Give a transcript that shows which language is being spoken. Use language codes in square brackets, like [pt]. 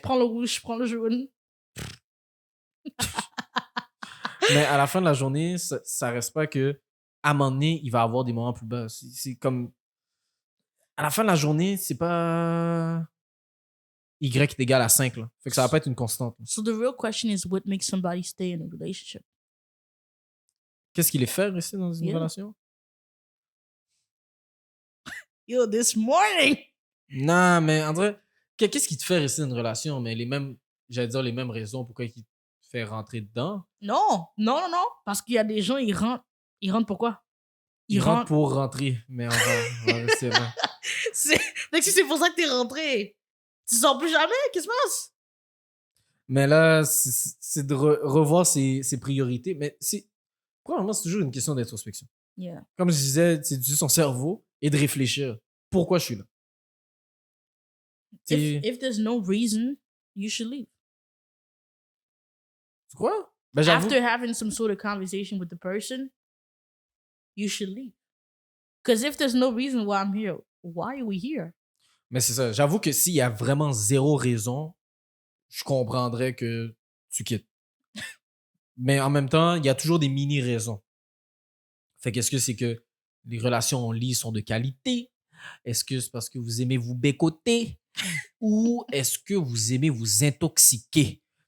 [fr] prends le rouge, je prends le jaune. mais à la fin de la journée, ça reste pas que à un moment donné, il va avoir des moments plus bas. C'est comme. À la fin de la journée, c'est pas Y est égal à 5. Là. Fait que ça va pas être une constante. Là. [en] So the real question is what makes somebody stay in a relationship? [fr] Qu'est-ce qui les fait rester dans une [en] Yeah. [fr] relation? [en] Yo, this morning! [fr] Non, mais en vrai, qu'est-ce qui te fait rester dans une relation? Mais les mêmes, j'allais dire les mêmes raisons pourquoi il te fait rentrer dedans. Non, non, non, non. Parce qu'il y a des gens, ils rentrent. Ils rentrent pourquoi? Ils rentrent pour rentrer, mais on va rester là. Donc si c'est pour ça que t'es rentré, tu sors plus jamais? Qu'est-ce qui se passe? Mais là, c'est de revoir ses priorités. Mais probablement, c'est toujours une question d'introspection. [en] Yeah. [fr] Comme je disais, c'est d'utiliser son cerveau et de réfléchir. Pourquoi je suis là? [en] If there's no reason, you should leave. [fr] Tu crois? Ben, j'avoue. [en] After having some sort of conversation with the person, you should leave. Because if there's no reason why I'm here, why are we here? [fr] Mais c'est ça. J'avoue que s'il y a vraiment zéro raison, je comprendrais que tu quittes. Mais en même temps, il y a toujours des mini-raisons. Fait qu'est-ce que c'est que les relations en ligne sont de qualité? Est-ce que c'est parce que vous aimez vous bécoter? Ou est-ce que vous aimez vous intoxiquer?